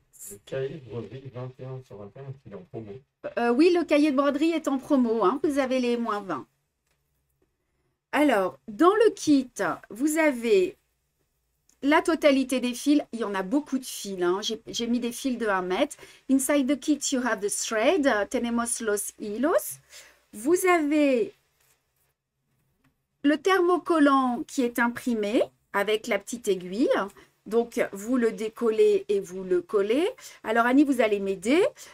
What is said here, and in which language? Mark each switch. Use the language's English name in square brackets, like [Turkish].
[French] Le cahier de broderie 21 sur 21 qui est en promo. Oui, le cahier de broderie est en promo. Hein, vous avez les moins 20. Alors, dans le kit, vous avez la totalité des fils. Il y en a beaucoup de fils. Hein. J'ai mis des fils de 1 mètre. [English] Inside the kit, you have the thread. [Spanish] Tenemos los hilos. [French] Vous avez le thermocollant qui est imprimé avec la petite aiguille. Donc, vous le décollez et vous le collez. Alors, Annie, vous allez m'aider.